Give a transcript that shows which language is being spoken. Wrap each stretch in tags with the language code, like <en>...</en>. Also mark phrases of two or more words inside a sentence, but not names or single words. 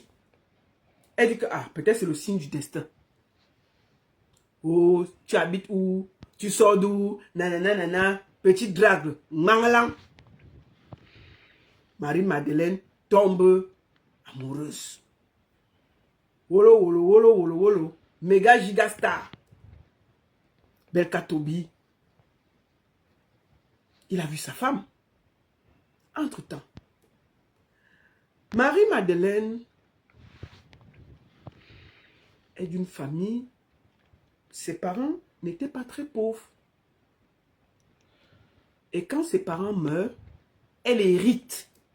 <fr>Elle dit que, ah, peut-être c'est le signe du destin. Oh, tu habites où? Tu sors d'où? Nanana, nanana, petit drague, mangalang. Marie-Madeleine tombe amoureuse. Wolo, wolo, wolo, wolo, wolo. Méga gigastar. Belka Tobi. Il a vu sa femme. Entre-temps, Marie-Madeleine est d'une famille. Ses parents n'étaient pas très pauvres. Et quand ses parents meurent, elle hérite.</fr>